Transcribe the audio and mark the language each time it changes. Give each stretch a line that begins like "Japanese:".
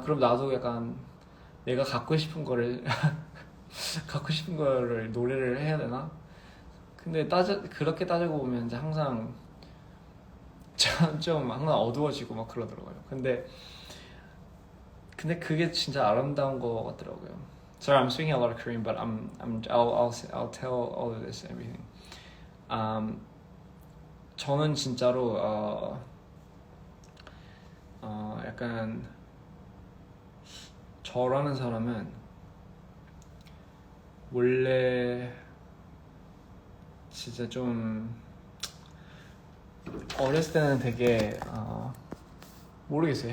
Korean: 그럼 나도 약간 내가 갖고 싶은 거를 갖고 싶은 거를 노래를 해야 되나? 근데 그렇게 따지고 보면 이제 항상 좀 항상 어두워지고 막 그러더라고요. 근데 그게 진짜 아름다운 거 같더라고요.
English: Sorry, I'm speaking a lot of Korean, but I'll tell all of this everything.
Korean: 저는 진짜로 약간 저라는 사람은 원래 진짜 좀 어렸을 때는 되게 모르겠어요.